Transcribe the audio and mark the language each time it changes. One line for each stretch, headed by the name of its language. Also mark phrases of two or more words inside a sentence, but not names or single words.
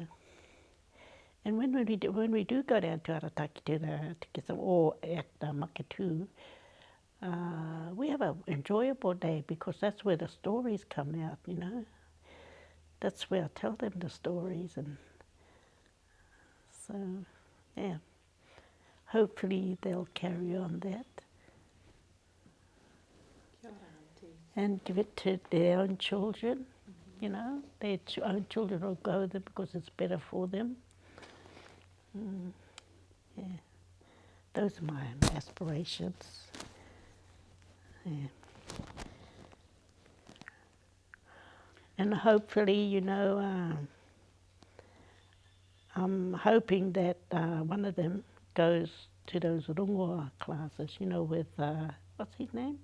English: And when we do go down to Arataki to get some ore at Makatu, we have an enjoyable day because that's where the stories come out, That's where I tell them the stories, and so, yeah. Hopefully they'll carry on that.
Māori: Kia ora, Auntie.
English: And give it to their own children, Their own children will go there because it's better for them. Yeah. Those are my aspirations. Yeah. And hopefully, I'm hoping that one of them goes to those rongoa classes, with, what's his name?